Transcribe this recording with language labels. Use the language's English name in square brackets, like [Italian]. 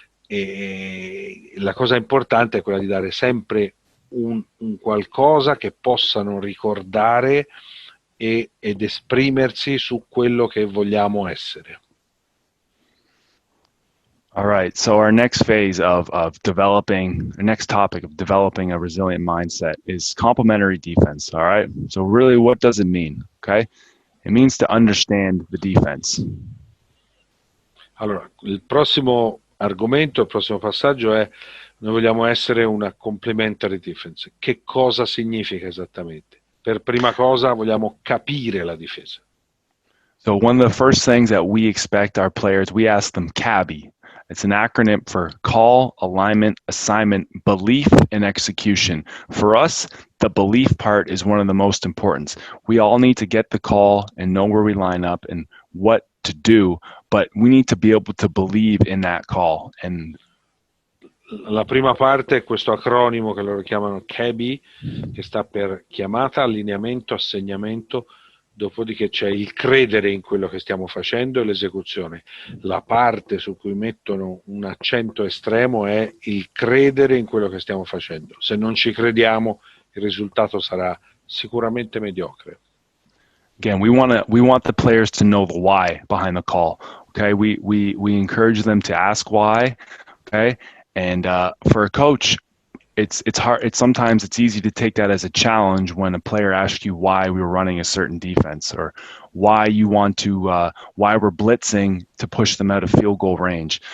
[Italian] E la cosa importante è quella di dare sempre un qualcosa che possano ricordare ed esprimersi su quello che vogliamo essere. [English] All right, so our next phase of developing, our next topic of developing a resilient mindset is complementary defense, all right? So really, what does it mean, okay? It means to understand the defense. [Italian] Allora, il prossimo argomento, il prossimo passaggio è: noi vogliamo essere una complementary defense. Che cosa significa esattamente? Per prima cosa vogliamo capire la difesa. [English] So one of the first things that we expect our players, we ask them CABI. It's an acronym for call, alignment, assignment, belief, and execution. For us, the belief part is one of the most important. We all need to get the call and know where we line up and what to do, but we need to be able to believe in that call. And [Italian] la prima parte è questo acronimo che loro chiamano CABI, che sta per chiamata, allineamento, assegnamento. Dopodiché c'è il credere in quello che stiamo facendo e l'esecuzione. La parte su cui mettono un accento estremo è il credere in quello che stiamo facendo. Se non ci crediamo, il risultato sarà sicuramente mediocre. [English] Again, we want the players to know the why behind the call. Okay, we encourage them to ask why. Okay, and for a coach, it's hard. Sometimes it's easy to take that as a challenge when a player asks you why we're running a certain defense or why you want to why we're blitzing to push them out of field goal range.